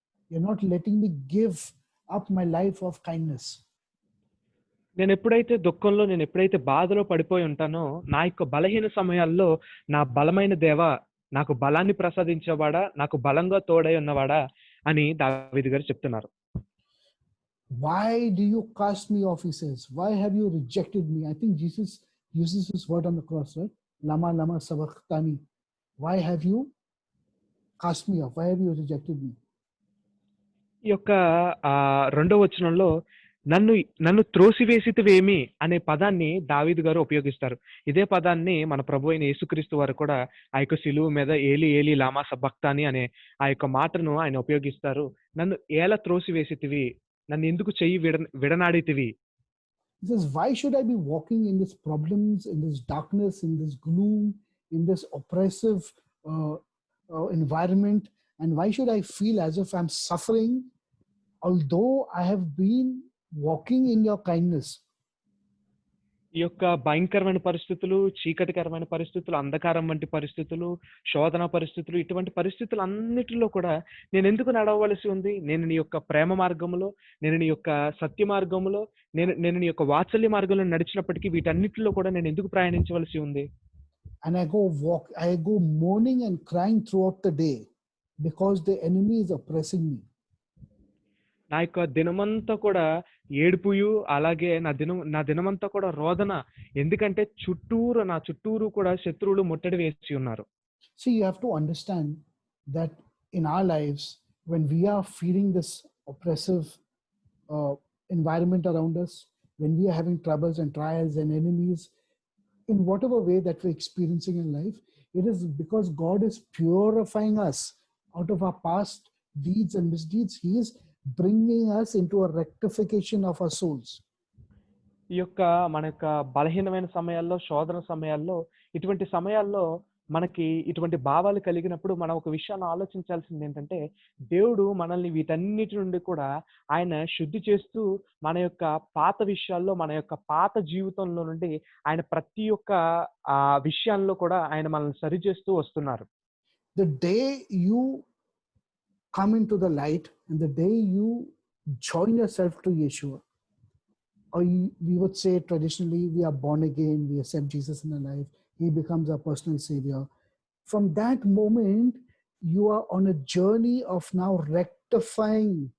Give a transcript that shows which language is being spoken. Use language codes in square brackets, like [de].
[en] You're not letting me give up my life of kindness. [te] నేను ఎప్పుడైతే దుఃఖంలో నేను ఎప్పుడైతే బాధలో పడిపోయి ఉంటానో నా యొక్క బలహీన సమయాల్లో నా బలమైన దేవా నాకు బలాన్ని ప్రసాదించేవాడా నాకు బలంగా తోడై ఉన్నవాడా అని దావీదు గారు చెప్తున్నారు. [en] Why do you cast me off, he says. Why have you rejected me? I think Jesus uses this word on the cross, right? [arc] Lama lama sabachthani. [en] Why have you cast me off? Why have you rejected me? [te] ఈ యొక్క రెండో వచనంలో నన్ను త్రోసివేసితివేమి అనే పదాన్ని దావీదు గారు ఉపయోగిస్తారు. ఇదే పదాన్ని మన ప్రభు అయిన యేసుక్రీస్తు వారు కూడా ఆ యొక్క సిలువ మీద [arc] ఏలి ఏలి లామా సబక్తాని [te] అనే ఆ యొక్క మాటను ఆయన ఉపయోగిస్తారు. నన్ను ఎలా త్రోసివేసితివి, నన్ను ఎందుకు చెయ్యి విడనాడితివి. [en] He says, why should I be walking in these problems, in this darkness, in this gloom, in this oppressive environment, and why should I feel as if I'm suffering, although I have been walking in your kindness? [te] ఈ యొక్క భయంకరమైన పరిస్థితులు, చీకటికరమైన పరిస్థితులు, అంధకారం వంటి పరిస్థితులు, శోధన పరిస్థితులు, ఇటువంటి పరిస్థితులు అన్నిటిలో కూడా నేను ఎందుకు నడవవలసి ఉంది? నేను నీ యొక్క ప్రేమ మార్గంలో, నేను నీ యొక్క సత్య మార్గంలో, నేను నీ యొక్క వాత్సల్య మార్గంలో నడిచినప్పటికీ వీటన్నిటిలో కూడా నేను ఎందుకు ప్రయాణించవలసి ఉంది? [en] And I go mourning and crying throughout the day because the enemy is oppressing me. [te] నా యొక్క దినమంతా కూడా ఏడుపుయు, అలాగే నా దినమంతా కూడా రోదన. ఎందుకంటే నా చుట్టూరు కూడా శత్రువులు ముట్టడి వేసి ఉన్నారు. [en] See, you have to understand that in our lives, when we are feeling this oppressive environment around us, when we are having troubles and trials and enemies, in whatever way that we're experiencing in life, it is because God is purifying us out of our past deeds and misdeeds. He is bringing us into a rectification of our souls. [te] ఈ యొక్క మన యొక్క బలహీనమైన సమయాల్లో, శోధన సమయాల్లో, ఇటువంటి సమయాల్లో మనకి ఇటువంటి భావాలు కలిగినప్పుడు మనం ఒక విషయాన్ని ఆలోచించాల్సింది ఏంటంటే దేవుడు మనల్ని వీటన్నిటి నుండి కూడా ఆయన శుద్ధి చేస్తూ మన యొక్క పాత విషయాల్లో, మన యొక్క పాత జీవితంలో నుండి ఆయన ప్రతి ఒక్క విషయాల్లో కూడా ఆయన మనల్ని సరి చేస్తూ వస్తున్నారు. [en] The day you come into the light and the day you join yourself to Yeshua, or we would say traditionally we are born again, we accept Jesus in our life, he becomes our personal savior. From that moment, you are on a journey of now rectifying